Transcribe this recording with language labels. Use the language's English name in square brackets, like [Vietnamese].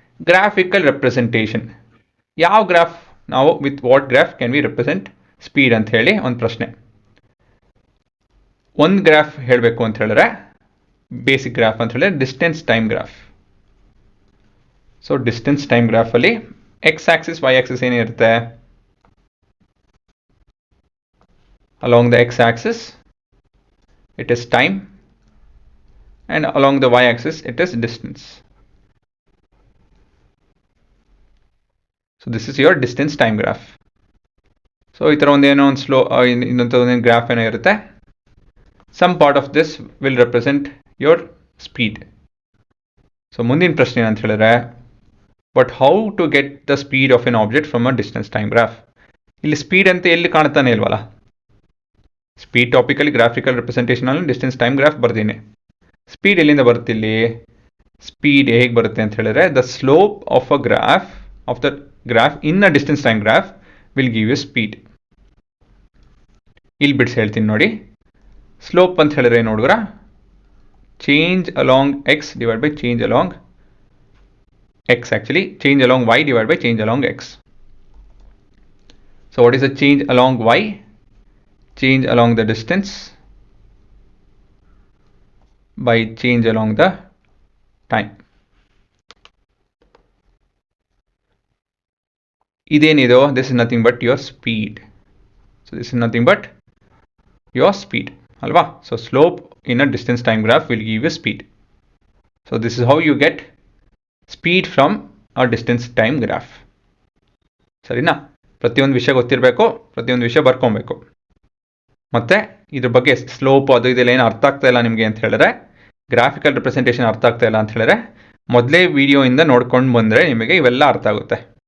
[Kannada] Graphical representation. ಯಾವ graph ನಾವು [English] with what graph can we represent speed [Kannada] ಅಂತ ಹೇಳಿ ಒಂದು ಪ್ರಶ್ನೆ. ಒಂದು ಗ್ರಾಫ್ ಹೇಳಬೇಕು ಅಂತ ಹೇಳಿದ್ರೆ ಬೇಸಿಕ್ ಗ್ರಾಫ್ ಅಂತ ಹೇಳಿದ್ರೆ distance time graph. So distance time ಗ್ರಾಫಲ್ಲಿ X Axis Y Axis ಏನಿರುತ್ತೆ? [English] along the x-axis it is time and along the y-axis it is distance. So this is your distance time graph. [Kannada] So ಈ ಥರ ಒಂದೇನೋ ಒಂದು ಇನ್ನೊಂದು graph ಏನೋ ಇರುತ್ತೆ. [English] some part of this will represent your speed. [Kannada] So ಮುಂದಿನ ಪ್ರಶ್ನೆ ಅಂತ ಹೇಳಿದ್ರೆ [English] but how to get the speed of an object from a distance time graph. [Kannada] ಇಲ್ಲಿ ಸ್ಪೀಡ್ ಅಂತ ಎಲ್ಲಿ ಕಾಣ್ತಾನೆ ಇಲ್ವಲ್ಲ. Speed ಟಾಪಿಕಲ್ಲಿ graphical ರೆಪ್ರೆಸೆಂಟೇಷನಲ್ಲಿ distance time graph ಬರ್ತೀನಿ. ಸ್ಪೀಡ್ ಎಲ್ಲಿಂದ ಬರುತ್ತಿಲ್ಲಿ? ಸ್ಪೀಡ್ ಹೇಗೆ ಬರುತ್ತೆ ಅಂತ ಹೇಳಿದ್ರೆ [English] The slope of a graph of the graph in a distance time graph will give you speed. [Kannada] ಇಲ್ಲಿ ಬಿಡಿಸಿ ಹೇಳ್ತೀನಿ ನೋಡಿ. [English] Slope ಅಂತ ಹೇಳಿದ್ರೆ ನೋಡಿದ್ರ change along X divide by change along X, actually change along Y divide by change along X. So what is the change along Y? Change along the distance by change along the time. [Kannada] Idenido, [English] this is nothing but your speed. So this is nothing but your speed, alva? So slope in a distance time graph will give you speed. So this is how you get speed from a distance time graph. [Kannada] ಸರಿನಾ? ಪ್ರತಿಯೊಂದು ವಿಷಯ ಗೊತ್ತಿರಬೇಕು, ಪ್ರತಿಯೊಂದು ವಿಷಯ ಬರ್ಕೊಬೇಕು. ಮತ್ತು ಇದ್ರ ಬಗ್ಗೆ ಸ್ಲೋಪ್ ಅದು ಇದೆಲ್ಲ ಏನು ಅರ್ಥ ಆಗ್ತಾ ಇಲ್ಲ ನಿಮಗೆ ಅಂತ ಹೇಳಿದ್ರೆ, ಗ್ರಾಫಿಕಲ್ ರೆಪ್ರೆಸೆಂಟೇಷನ್ ಅರ್ಥ ಆಗ್ತಾ ಇಲ್ಲ ಅಂತ ಹೇಳಿದ್ರೆ ಮೊದಲೇ ವಿಡಿಯೋಯಿಂದ ನೋಡ್ಕೊಂಡು ಬಂದರೆ ನಿಮಗೆ ಇವೆಲ್ಲ ಅರ್ಥ ಆಗುತ್ತೆ.